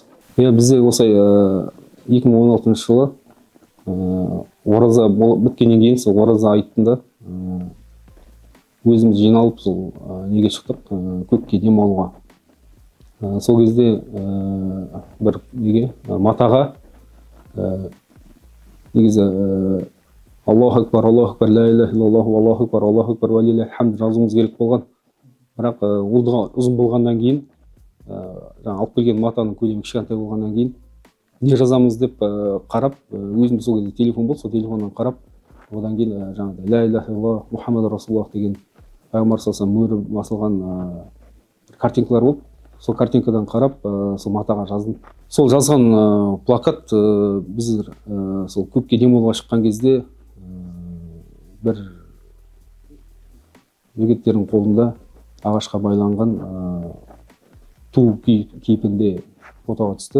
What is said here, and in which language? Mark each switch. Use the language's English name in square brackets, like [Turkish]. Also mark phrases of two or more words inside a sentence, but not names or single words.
[Kazakh] Бізде осылай 2016 жылы ораза біткеннен кейін сол ораза айтында өзіміз жиналып сол неге шықтық, көкке демалуға. Сол кезде бір неге матаға негізі [Arabic] الله أكبر لا إله إلا الله الله أكبر ولله الحمد [Kazakh] жазуымыз керек болған. Бірақ ол ұзын болғаннан кейін, алып келген матаның көлемі кішкентай болғаннан кейін, не жазамыз деп қарап, өзімде сол кезде телефон болды, сол телефоннан қарап, одан кейін жаңағыдай [Arabic] لا إله إلا الله محمد رسول الله [Kazakh] деген пайғамбар [Arabic] صلى الله عليه وسلم [Kazakh] мөрі басылған картинкалар болды. Сол картинкадан қарап, сол матаға жаздым. Сол жазған плакат біз сол көкке демалуға шыққан кезде бір жігіттердің қолында ағашқа байланған ту кейпінде фотоға түсті.